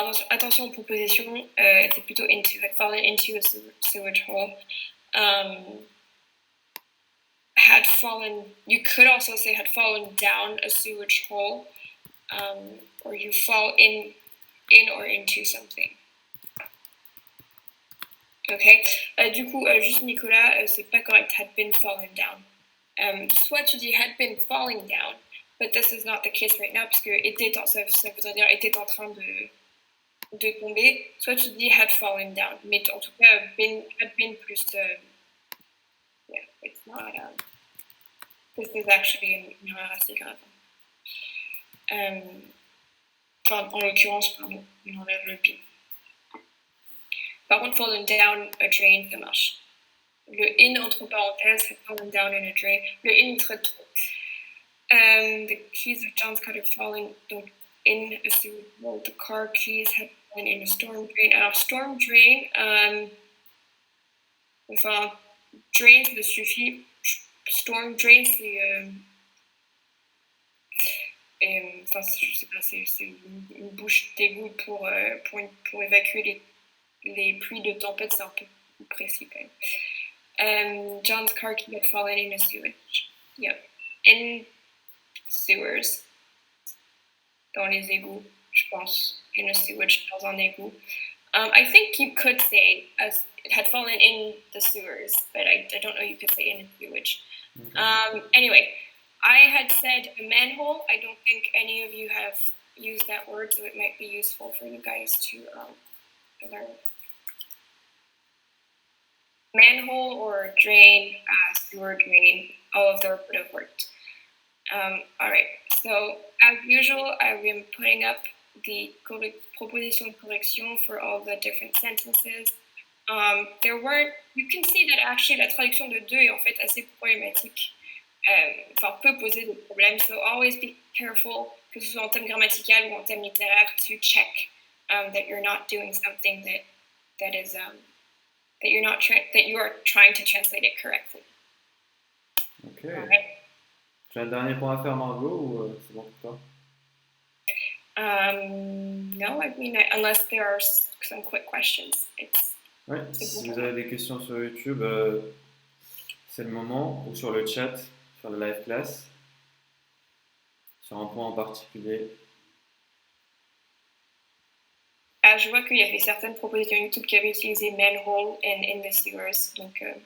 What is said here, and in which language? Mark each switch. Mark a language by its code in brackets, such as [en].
[fr] Attention aux propositions, c'est plutôt [en] into, had fallen into a sewage hole. Had fallen, you could also say had fallen down a sewage hole, or you fall in or into something. Ok. [fr] Du coup, juste Nicolas, c'est pas correct. [en] Had been fallen down. [fr] Soit tu dis [en] had been falling down, but this is not the case right now, [fr] parce que ça voudrait dire était en train de tomber. Soit tu dis [en] had fallen down, [fr] mais en tout cas, had been plus. [en] Yeah, it's not. This is actually [fr] une erreur assez grave. Enfin, en l'occurrence, pardon, on enlève le been. Par contre, [en] fallen down a drain, [fr] ça marche. Le in entre parenthèses, c'est [en] fallen down in a drain. [fr] Le in traite trop. [en] The keys of John's car had fallen donc in a sewer. Well, the car keys had fallen in a storm drain. [fr] Alors, storm drain, enfin, drain, ça suffit. Storm drain, c'est. Enfin, je sais pas, c'est une bouche d'égout pour évacuer les pluies de tempête, c'est un peu plus précis quand même. [en] John's car key had fallen in a sewage. Yep. In sewers. [fr] Dans les égouts, je pense. [en] In a sewage, [fr] dans un égout. [en] I think you could say it had fallen in the sewers, but I don't know you could say in a sewage. Okay. Anyway, I had said a manhole. I don't think any of you have used that word, so it might be useful for you guys to learn. Manhole or drain, sewer drain, all of them would have worked. All right, so as usual, I've been putting up the [fr] proposition de correction [en] for all the different sentences. You can see that actually [fr] la traduction de deux est en fait assez problématique. Enfin, peut poser des problèmes. [en] So always be careful, [fr] que ce soit en termes grammatical ou en termes littéraires, [en] to check that you're not doing something that is that you are trying to translate it correctly. Ok. Right. [fr] Tu as un dernier point à faire, Margot, ou c'est bon pour toi? [en] No, I mean, unless there are some quick questions. [fr] Oui, si vous avez des questions sur YouTube, c'est le moment, ou sur le chat, sur le live class, sur un point en particulier. Je vois qu'il y avait certaines propositions YouTube qui avaient utilisé [en] manhole and in the sewers, [fr] donc